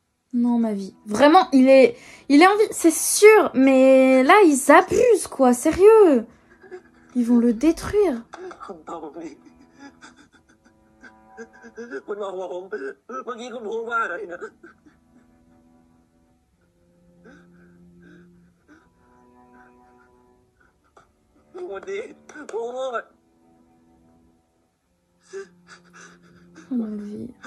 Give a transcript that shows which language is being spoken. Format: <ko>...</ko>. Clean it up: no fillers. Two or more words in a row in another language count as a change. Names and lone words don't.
<fr>Non, ma vie. Vraiment, il est en vie, c'est sûr. Mais là, ils abusent, quoi. Sérieux. Ils vont le détruire.</fr> <th>คุณมองว่าผมเมื่อกี้คุณพูดว่าอะไรนะวันนี้พูด</th> <fr>Oh, ma vie.</fr>